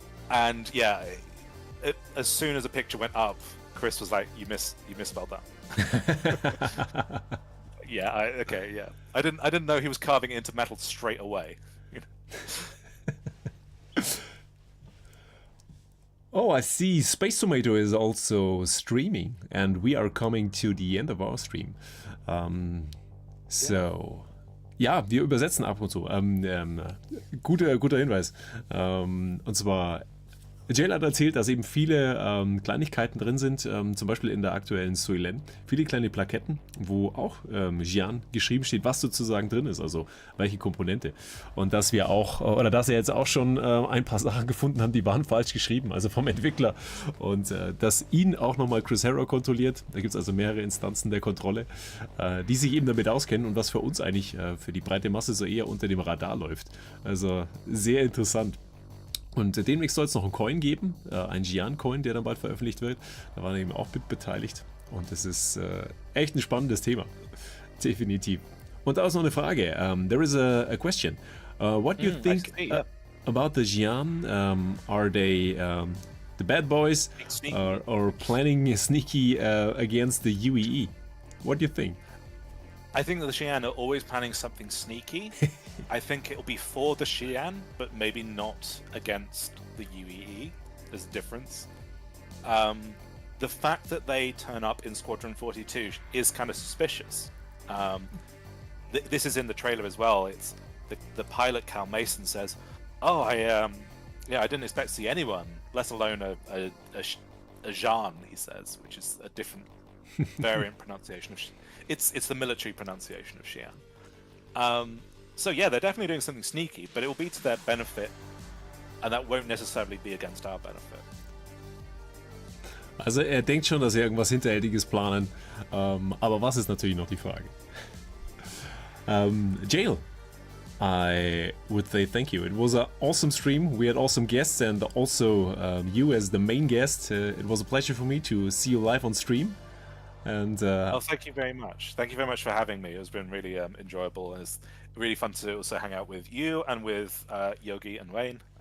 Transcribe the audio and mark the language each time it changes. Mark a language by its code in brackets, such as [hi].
[en] And yeah, as soon as a picture went up, Chris was like, "You misspelled that." Yeah. Okay. Yeah. I didn't know he was carving it into metal straight away. Oh, I see. Space Tomato is also streaming, and we are coming to the end of our stream. [de] Ja, wir übersetzen ab und zu. Guter Hinweis. Und zwar, Jale hat erzählt, dass eben viele Kleinigkeiten drin sind, zum Beispiel in der aktuellen STULEN. Viele kleine Plaketten, wo auch Xi'an geschrieben steht, was sozusagen drin ist, also welche Komponente. Und dass wir auch, oder dass er jetzt auch schon ein paar Sachen gefunden haben, die waren falsch geschrieben, also vom Entwickler. Und dass ihn auch nochmal Chris Harrod kontrolliert. Da gibt es also mehrere Instanzen der Kontrolle, die sich eben damit auskennen und was für uns eigentlich für die breite Masse so eher unter dem Radar läuft. Also sehr interessant. Und demnächst soll es noch einen Coin geben, einen Xi'an-Coin, der dann bald veröffentlicht wird. Da waren wir eben auch mit beteiligt. Und das ist echt ein spannendes Thema. Definitiv. Und da ist noch eine Frage. [en] There is a question. What do you think about the Xi'an? Are they the bad boys or planning sneaky against the UEE? What do you think? I think that the Xi'an are always planning something sneaky. I think it'll be for the Xi'an, but maybe not against the UEE. There's a difference. The fact that they turn up in Squadron 42 is kind of suspicious. This is in the trailer as well. It's the pilot Cal Mason says, "Oh, I didn't expect to see anyone, let alone a Jean," he says, which is a different variant pronunciation of. It's the military pronunciation of Xi'an. So yeah, they're definitely doing something sneaky, but it will be to their benefit, and that won't necessarily be against our benefit. [de] Also er denkt schon, dass sie irgendwas Hinterhältiges planen, aber was ist natürlich noch die Frage. Jale, [en] I would say thank you. It was an awesome stream. We had awesome guests, and also you as the main guest. It was a pleasure for me to see you live on stream. And Oh, thank you very much. Thank you very much for having me. It's been really enjoyable, and it's really fun to also hang out with you and with Yogi and Wayne.